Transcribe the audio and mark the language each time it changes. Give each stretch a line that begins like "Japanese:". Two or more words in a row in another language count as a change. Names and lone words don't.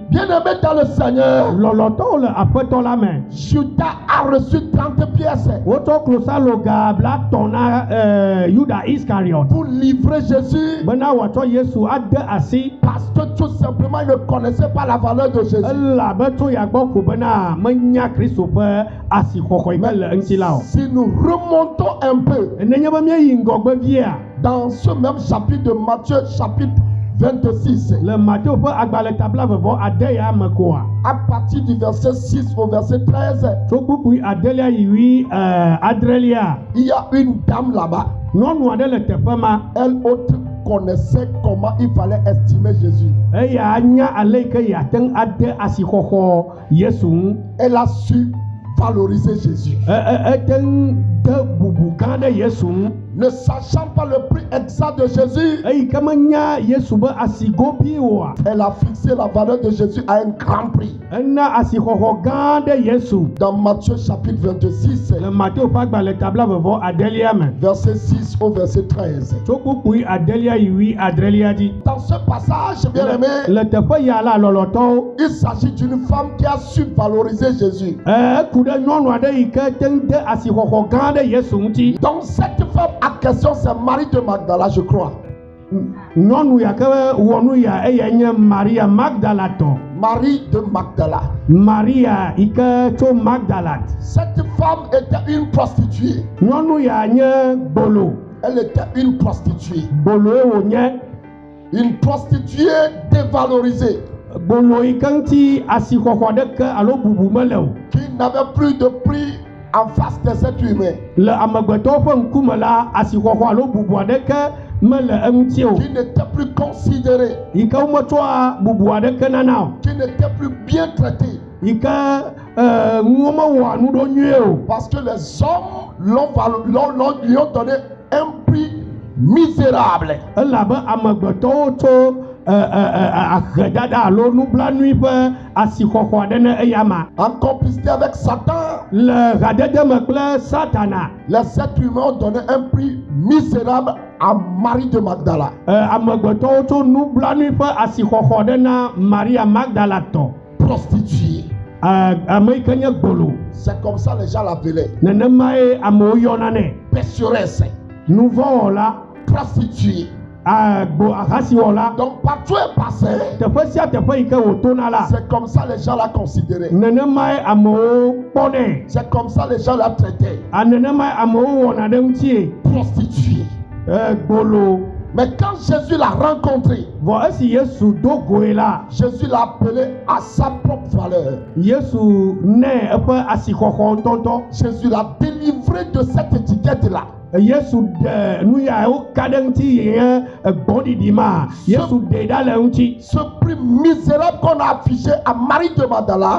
French: Bien-aimé dans le Seigneur,
Ewe: Lɔlɔtɔwo le aƒetɔ la me.
French: Judas a reçu 30 pièces
Ewe: Wotsɔ klosaloga bla tɔ̃ na Yuda Iskariot.
French: pour livrer Jésus
Ewe: Bena wòatsɔ Yesu ade asi.
French: parce que tout simplement il ne connaissait pas la valeur de Jésus.
Ewe: Elabe tso ya gbɔ ko bena menya Kristo ƒe asixɔxɔ yi ke le eŋuti la o.
French: Si nous remontons un peu
Ewe: Nenye be míeyi ŋgɔgbe via
French: dans ce même chapitre de Matthieu, chapitre 26,
Ewe: le Mateo ƒe agbalẽ tabla vevɔ ade ya me koa.
French: à partir du verset 6 au verset 13,
Ewe: Tso kpukpui adelia yi wi adrelia.
French: il y a une dame là-bas.
Ewe: Nyɔnu aɖe le teƒe ma.
French: Elle autre connaissait comment il fallait estimer Jésus.
Ewe: Eya nya ale yi ke yeate ŋu ade asixɔxɔ Yesu ŋu.
French: Elle a su valoriser Jésus.
Ewe: Ete ŋu de bubu gã ɖe Yesu ŋu.
French: Ne sachant pas le prix exact de Jésus,
Ewe: Eyi ke menya Yesu be asigobi oa.
French: elle a fixé la valeur de Jésus à un grand prix.
Ewe: Ena asixɔxɔ gã ɖe Yesu.
French: Dans Matthieu chapitre 26,
Ewe: Le Mateo ƒe agbalẽ tabla vevɔ adelia me.
French: verset 6 au verset 13.
Ewe: Tso kpukpui adelia yi wi adrelia dzi.
French: Dans ce passage, bien aimé,
Ewe: Le teƒe ya la lɔlɔtɔwo.
French: il s'agit d'une femme qui a su valoriser Jésus.
Ewe: Eku ɖe nyɔnu aɖe yi ke te ŋu de asixɔxɔ gã ɖe Yesu ŋuti.
French: Donc cette femme à question, c'est Marie de Magdala, je crois.
Ewe: Nyɔnu ya ke wɔ nu ya eya nye Maria Magdalatɔ.
French: Marie de Magdala.
Ewe: Maria yi ke tso Magdalat.
French: Cette femme était une prostituée.
Ewe: Nyɔnu ya nye gbolo.
French: Elle était une prostituée.
Ewe: Gboloe wònye.
French: Une prostituée dévalorisée.
Ewe: Gbolo yi ke ŋuti asixɔxɔ ɖeke alo bubu mele o.
French: Qui n'avait plus de prix en face des êtres humains.
Ewe: Le amegbetɔwo ƒe ŋkume la asixɔxɔ alo bubu aɖeke mele eŋuti o.
French: Qui n'était plus considérée.
Ewe: Yi ke wometsɔa bubu aɖeke nana o.
French: Qui n'était plus bien traitée.
Ewe: Yi ke ŋuwo mewɔa nu ɖo nyuie o.
French: Parce que les hommes lui ont donné un prix misérable.
Ewe: Elabe amegbetɔwo tso ahedada alo nublanui ƒe asixɔxɔ aɖe ne eya ma.
French: En complicité avec Satan,
Ewe: Le ɣedede me kple Satana,
French: les êtres humains ont donné un prix misérable à Marie de Magdala.
Ewe: amegbetɔwo tso nublanui ƒe asixɔxɔ aɖe na Maria Magdala tɔ.
French: Prostituée.
Ewe: Ame yi ke nye gbolo.
French: C'est comme ça les gens l'appelaient.
Ewe: Nenemae amewo yɔna nɛ.
French: Pécheresse.
Ewe: Nuvɔwɔla,
French: Prostituée.
Ewe: ahasiwɔla.
French: Donc partout est passé.
Ewe: Teƒe sia teƒe yi ke wòtona la.
French: C'est comme ça les gens la considéraient.
Ewe: Nenemae amewo kpɔnɛ.
French: C'est comme ça les gens la traitaient.
Ewe: Nenemae amewo wɔna ɖe ŋutie.
French: Prostituée.
Ewe: Gbolo.
French: Mais quand Jésus l'a rencontré,
Ewe: Vɔ esi Yesu do goe la,
French: Jésus l'a appelé à sa propre valeur.
Ewe: Yesu nɛ eƒe asixɔxɔ ŋutɔŋutɔ.
French: Jésus l'a délivré de cette étiquette-là.
Ewe: Yesu ɖe nu yawo ka ɖe ŋuti yi nye gbɔɖiɖi ma. Yesu ɖe ɖa le ŋuti.
French: Ce prix misérable qu'on a affiché à Marie de Magdala,